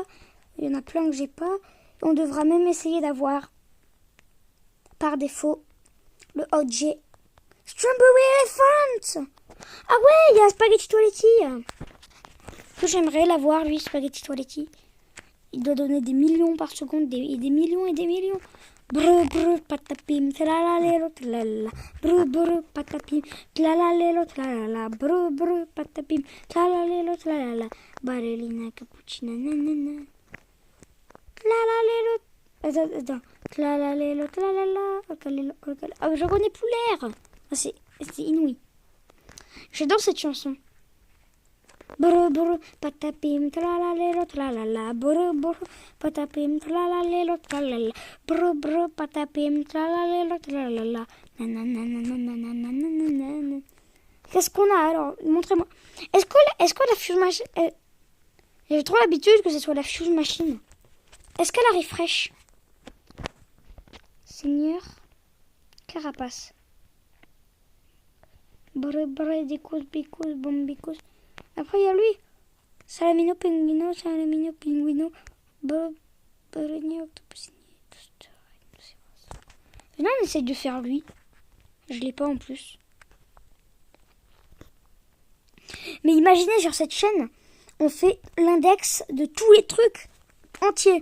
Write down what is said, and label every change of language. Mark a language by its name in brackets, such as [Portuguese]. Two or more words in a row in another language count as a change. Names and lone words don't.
[French] Il y en a plein que j'ai pas. On devra même essayer d'avoir, par défaut, le OG Strawberry Elephant. Ah ouais, il y a Spaghetti Toiletti. Que j'aimerais l'avoir, lui, Spaghetti Toiletti. Il doit donner des millions par seconde, des millions et des millions. Brr, patapim, tlalalero, tlala. Brr, patapim, tlalalero, tlala. Brr, patapim, tlalalero, tlala. Ballerina, cappuccina, nanana. Tlalalero. Attends. Tlalalero, tlala. Ah, je connais plus l'air. C'est inouï. J'adore cette chanson. Brr, patapim, tralalero, tralala. Brr, patapim, tralalero, tralala. Brr, patapim, tralalero, tralala. Nanana. Qu'est-ce qu'on a alors? Montrez-moi. Est-ce que la Fuse Machine... J'ai trop l'habitude que ce soit la Fuse Machine. Est-ce qu'elle arrive fraîche? Seigneur Carapace. Brr, dicos, bicos, bombicos. Après, il y a lui. Salamino, pinguino, octopusini. Maintenant, on essaye de faire lui. Je l'ai pas en plus. Mais imaginez, sur cette chaîne, on fait l'index de tous les trucs entiers.